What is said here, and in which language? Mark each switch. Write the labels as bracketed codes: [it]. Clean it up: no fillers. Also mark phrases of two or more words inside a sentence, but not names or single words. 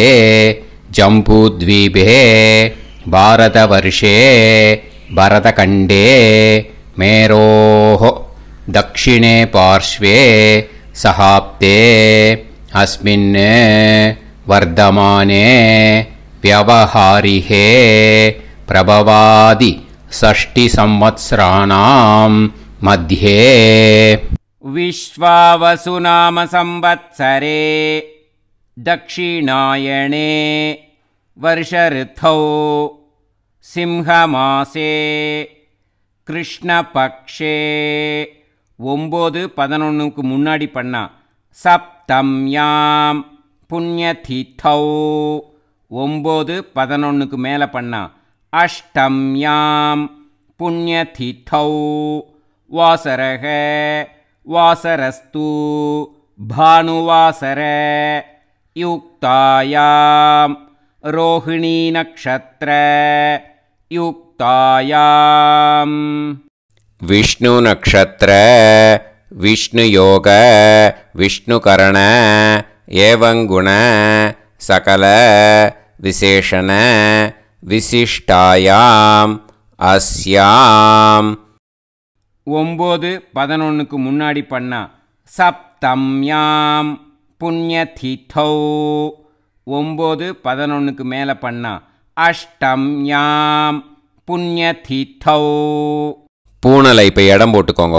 [sa] जम्बूद्वीपे भारतवर्षे भरतखण्डे मेरोः दक्षिणे पार्श्वे शकाब्दे अस्मिन् वर्तमाने व्यवहारिहे प्रभवादि षष्टि संवत्सराणां मध्ये विश्वावसु नाम संवत्सरे दक्षिणायणे वर्षऋतौ सिंहमासे कृष्णपक्षे [ta] 9-11க்கு முன்னாடி பண்ணா [sa] सप्तम्यां पुण्यतिथौ [ta] 9-11க்கு மேலே பண்ணா [sa] अष्टम्यां पुण्यतिथौ वासरक वासरस्तु भानुवासर युक्तायां रोहिणी नक्षत्र युक्तायाम् विष्णु नक्षत्र विष्णु योग विष्णु करण एवं गुण सकल विशेषण विशिष्टायाम अस्याम [ta] 9-11க்கு முன்னாடி பண்ணா [sa] सप्तम्यां पुण्यतिथौ [ta] 9-11க்கு மேலே பண்ணா [sa] अष्टम्यां पुण्यतिथौ [ta] பூனலை இப்போ இடம் போட்டுக்கோங்க.